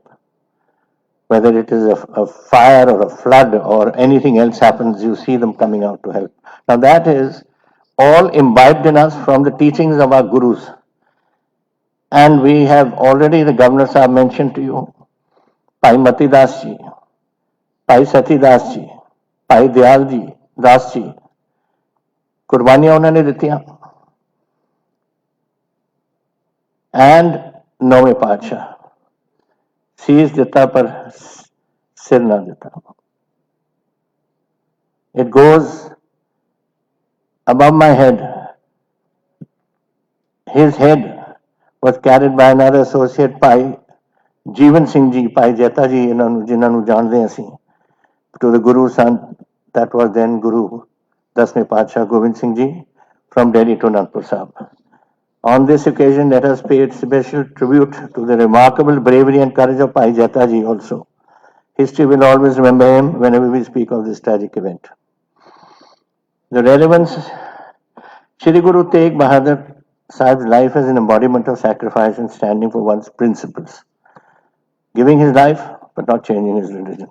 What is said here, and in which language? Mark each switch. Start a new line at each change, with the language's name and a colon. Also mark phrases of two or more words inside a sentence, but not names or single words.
English: Whether it is a fire or a flood or anything else happens, you see them coming out to help. Now that is all imbibed in us from the teachings of our gurus. And we have already, the governor Sahib mentioned to you,
Punjabi: ਭਾਈ ਮਤੀ ਦਾਸ ਜੀ, ਭਾਈ ਸਤੀ ਦਾਸ ਜੀ, ਭਾਈ ਦਿਆਲ ਜੀ ਦਾਸ ਜੀ, ਕੁਰਬਾਨੀਆਂ ਉਹਨਾਂ ਨੇ ਦਿੱਤੀਆਂ। ਐਂਡ ਨੌਵੇਂ ਪਾਤਸ਼ਾਹ, ਸੀਸ ਦਿੱਤਾ ਪਰ ਸਿਰ ਨਾ ਦਿੱਤਾ।
English: It goes above my head. His head was carried by another associate,
Punjabi: ਭਾਈ ਜੀਵਨ ਸਿੰਘ ਜੀ, ਭਾਈ ਜੈਤਾ ਜੀ, ਇਹਨਾਂ ਨੂੰ ਜਿਨ੍ਹਾਂ ਨੂੰ ਜਾਣਦੇ ਅਸੀਂ,
English: to the Guru son, that was then Guru,
Punjabi: ਦਸਵੇਂ ਪਾਤਸ਼ਾਹ ਗੋਬਿੰਦ ਸਿੰਘ ਜੀ,
English: from Delhi to Anandpur Sahib. On this occasion, let us pay special tribute to the remarkable bravery and courage of Bhai Jata ji also. History will always remember him whenever we speak of this tragic event. The relevance, Shri Guru Tegh Bahadur Sahib's life as an embodiment of sacrifice and standing for one's principles, giving his life but not changing his religion.